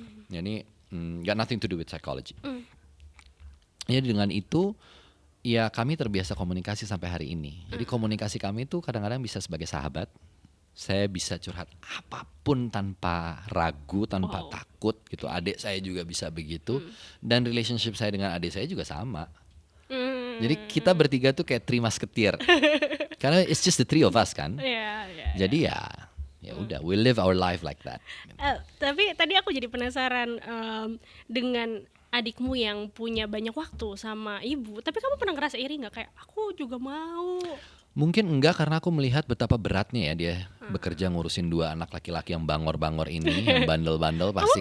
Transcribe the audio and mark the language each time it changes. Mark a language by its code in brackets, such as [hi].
[en] Jadi got nothing to do with psychology. [id] Jadi dengan itu ya kami terbiasa komunikasi sampai hari ini. Jadi komunikasi kami itu kadang-kadang bisa sebagai sahabat. Saya bisa curhat apapun tanpa ragu, tanpa takut gitu. Adik saya juga bisa begitu. Dan relationship saya dengan adik saya juga sama. Jadi kita bertiga tuh kayak three musketeer. [en] Karena it's just the three of us kan. [id] Jadi ya udah, [en] we live our life like that. [id] Tapi tadi aku jadi penasaran dengan adikmu yang punya banyak waktu sama ibu, tapi kamu pernah ngerasa iri nggak kayak aku juga mau? Mungkin enggak, karena aku melihat betapa beratnya ya dia bekerja ngurusin dua anak laki-laki yang bangor-bangor ini, yang bandel-bandel pasti.